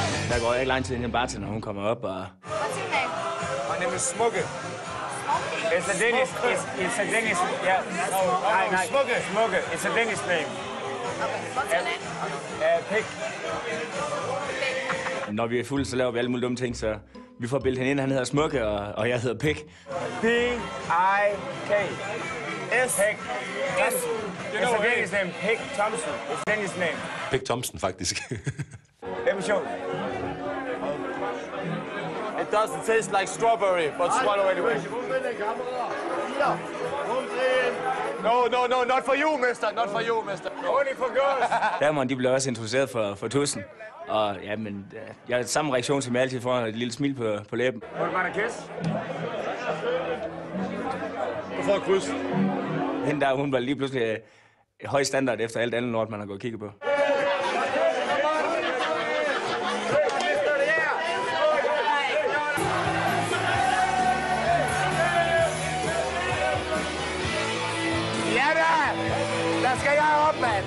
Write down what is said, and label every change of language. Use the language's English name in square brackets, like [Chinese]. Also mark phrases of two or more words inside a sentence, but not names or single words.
[Danish] Der går ikke lang tid, inden bartender hun kommer op og... [English] What's your name? My name is Smukke. Smokey? It's a Danish, it's a Danish, yeah. No, Smukke. Smukke, it's a Danish name. Okay, what's your name? Pig. [Danish] Når vi er fulde, så laver vi alle mulige dumme ting, så vi får bildet hende ind. Han hedder Smukke, og jeg hedder Pig. P-I-K. S. Pig. S. [English] It's a Danish name. Pig Thompson. It's a Danish name. [Danish] Pig Thompson, faktisk. [English] Let me show you. It doesn't taste like strawberry, but swallow anyway. No, not for you, mister. Not for you, mister. Only for girls. [Danish] Damerne, de blev også introduceret for tussen. Og ja, men jeg har samme reaktion, som jeg altid får, et lille smil på læben. [English] Want a kiss? [Danish] Du får et kryds. Hende der, hun var lige pludselig høj standard efter alt andet lort, man har gået og kigget på. Der skal jeg op, mand!